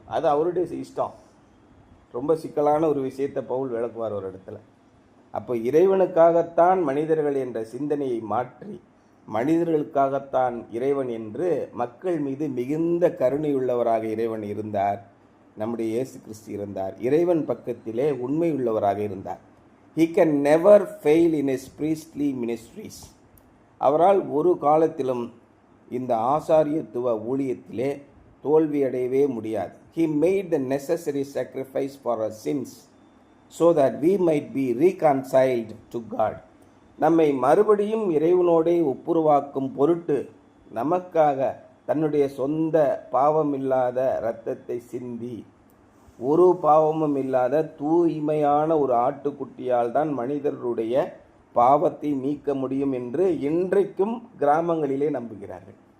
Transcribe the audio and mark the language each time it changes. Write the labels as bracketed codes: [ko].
[ta] அது அவருடைய இஷ்டம். ரொம்ப சிக்கலான ஒரு விஷயத்தை பவுல் விளக்குவார் ஒரு இடத்துல. அப்போ இறைவனுக்காகத்தான் மனிதர்கள் என்ற சிந்தனையை மாற்றி மனிதர்களுக்காகத்தான் இறைவன் என்று மக்கள் மீது மிகுந்த கருணையுள்ளவராக இறைவன் இருந்தார். நம்முடைய இயேசு கிறிஸ்து இருந்தார். இறைவன் பக்கத்திலே உண்மை உள்ளவராக இருந்தார். [en] He can never fail in his priestly ministries. [ta] அவரால் ஒரு காலத்திலும் இந்த ஆசாரியத்துவ ஊழியத்திலே தோல்வியடையவே முடியாது. [en] He made the necessary sacrifice for our sins so that we might be reconciled to God. [ta] நம்மை மறுபடியும் இறைவனோடே ஒப்புரவாக்கும் பொருட்டு நமக்காக தன்னுடைய சொந்த பாவமில்லாத இரத்தத்தை சிந்தி ஒரு பாவமும் இல்லாத தூய்மையான ஒரு ஆட்டுக்குட்டியால் தான் மனிதர்களுடைய பாவத்தை நீக்க முடியும் என்று இன்றைக்கும் கிராமங்களிலே நம்புகிறார்கள்.